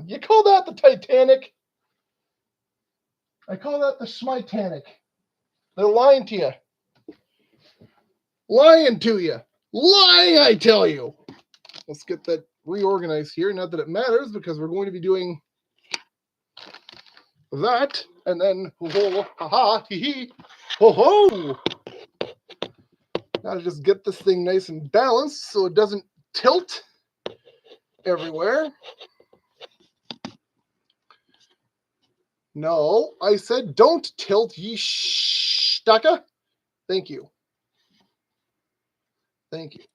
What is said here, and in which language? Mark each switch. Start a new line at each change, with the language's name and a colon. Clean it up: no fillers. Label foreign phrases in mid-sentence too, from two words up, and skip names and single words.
English: You call that the Titanic? I call that the Schmitanic. They're lying to you. Lying to you. Lying, I tell you. Let's get that reorganized here. Not that it matters because we're going to be doing that. And then, ho, ha, ha, hee, hee, ho, ho. Gotta just get this thing nice and balanced so it doesn't tilt everywhere. No, I said don't tilt, ye staka. Thank you. Thank you.